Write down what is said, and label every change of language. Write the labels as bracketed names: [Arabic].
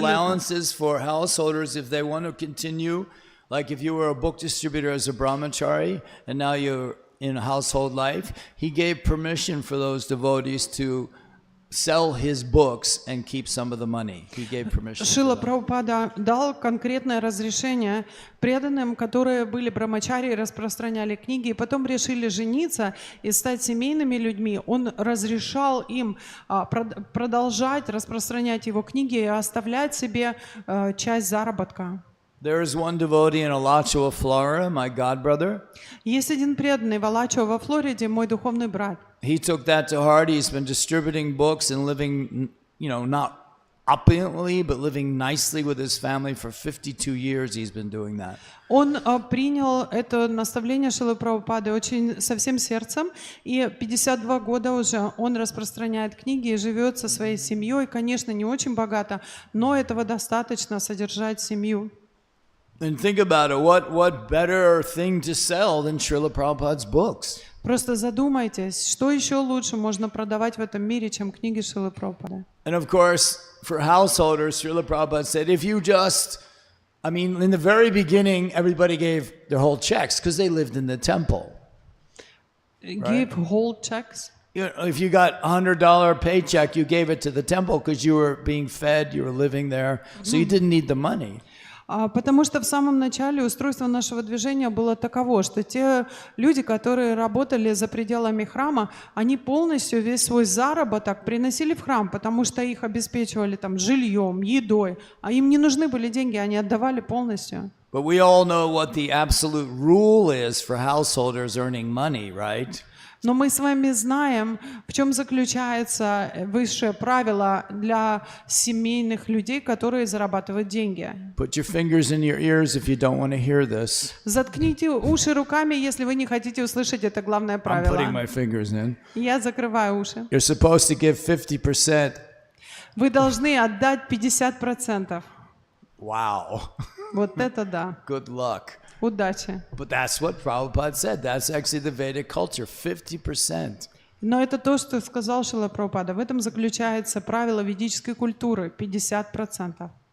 [English] allowances for householders if they want to continue. Like if you were a book distributor as a brahmachari and now you're in household life, he gave permission for those devotees to sell his books and keep some of the money. He gave permission. [Russian] Шрила Прабхупада дал конкретное разрешение преданным, которые были брамачари и распространяли книги, и потом решили жениться и стать семейными людьми. Он разрешал им продолжать распространять его книги и оставлять себе часть заработка. [English] There is one devotee in Alachua, Florida, my godbrother. [Russian] Есть один преданный в Алачо во Флориде, мой духовный брат. [English] He took that to heart. He's been distributing books and living, not opulently, but living nicely with his family for 52 years. He's been doing that. [Russian] Он принял это наставление Шрилы Прабхупады очень со всем сердцем, и 52 года уже он распространяет книги и живет со своей семьей. Конечно, не очень богато, но этого достаточно содержать семью. [English] And think about it. What better thing to sell than Srila Prabhupada's books? [Russian] Просто задумайтесь, что еще лучше можно продавать в этом мире, чем книги Шрилы Прабхупады. [English] And of course, for householders, Srila Prabhupada said, if you in the very beginning, everybody gave their whole checks because they lived in the temple. Give whole checks. If you got $100 paycheck, you gave it to the temple because you were being fed, you were living there, so you didn't need the money. [Russian] Потому что в самом начале устройство нашего движения было таково, что те люди, которые работали за пределами храма, они полностью весь свой заработок приносили в храм, потому что их обеспечивали там жильем, едой, а им не нужны были деньги, они отдавали полностью. [English] But we all know what the absolute rule is for householders earning money, right? [Russian] Но мы с вами знаем, в чем заключается высшее правило для семейных людей, которые зарабатывают деньги. [English] Put your fingers in your ears if you don't want to hear this. [Russian] Заткните уши руками, если вы не хотите услышать это главное [English] I'm [Russian] правило. [English] putting my fingers in. [Russian] Я закрываю уши. [English] You're supposed to give 50%. [Russian] Вы должны отдать 50%. [English] Wow. [Russian] Вот это да. [English] Good luck. [Russian] Удачи. [English] But that's what Prabhupada said. That's actually the Vedic culture, 50%. [Russian] Но это то, что сказал Шрила Прабхупада. В этом заключается правило ведической культуры 50%.